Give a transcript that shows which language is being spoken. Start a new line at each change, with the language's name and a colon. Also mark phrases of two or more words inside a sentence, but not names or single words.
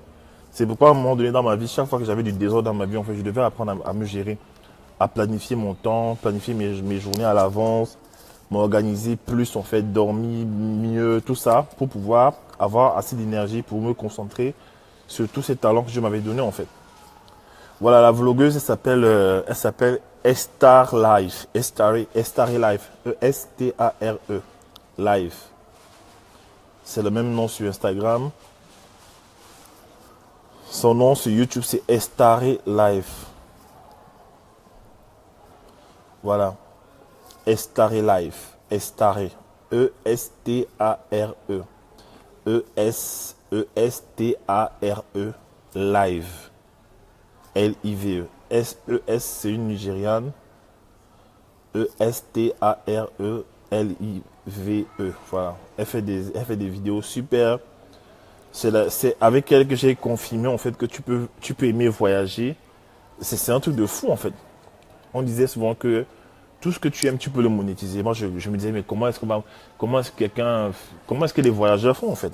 French: C'est pourquoi à un moment donné dans ma vie, chaque fois que j'avais du désordre dans ma vie, en fait, je devais apprendre à me gérer, à planifier mon temps, planifier mes journées à l'avance, m'organiser plus en fait, dormir mieux, tout ça, pour pouvoir avoir assez d'énergie pour me concentrer sur tous ces talents que je m'avais donnés en fait. Voilà, la vlogueuse, elle s'appelle Estar Life, Estare Life, E-S-T-A-R-E, Life. C'est le même nom sur Instagram. Son nom sur YouTube, c'est Estare Life. Voilà. Estare Life. Estare. E-S-T-A-R-E. E-S-E-S-T-A-R-E. Live. L-I-V-E. S-E-S, c'est une Nigériane. E-S-T-A-R-E. L-I-V-E. Voilà. Elle fait des vidéos super. C'est avec elle que j'ai confirmé en fait que tu peux aimer voyager. C'est un truc de fou en fait. On disait souvent que tout ce que tu aimes, tu peux le monétiser. Moi, je me disais, mais comment est-ce que les voyageurs font en fait?